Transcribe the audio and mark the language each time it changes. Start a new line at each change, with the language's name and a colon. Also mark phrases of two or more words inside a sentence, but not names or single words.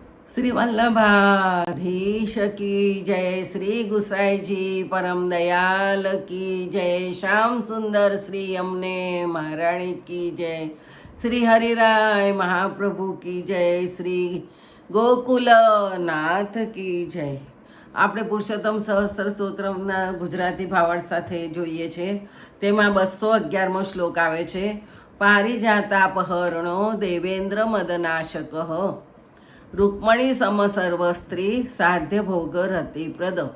Hindi: श्री वल्लभाधीश की जय, श्री गुसाई जी परम दयाल की जय, श्याम सुंदर श्री यमुने महारानी की जय, श्री हरिराय महाप्रभु की जय, श्री गोकुलनाथ की जय.
Gujarati: આપણે પુરુષોત્તમ સહસ્ત્ર સ્તોત્રના ગુજરાતી ભાવાર્થ સાથે જોઈએ છે. તેમાં 211મો શ્લોક આવે છે.
Sanskrit: पारिजातापहरणो देवेन्द्र मदनाशक रुक्मिणी सम सर्वस्त्री साध्य भोग रतिप्रद.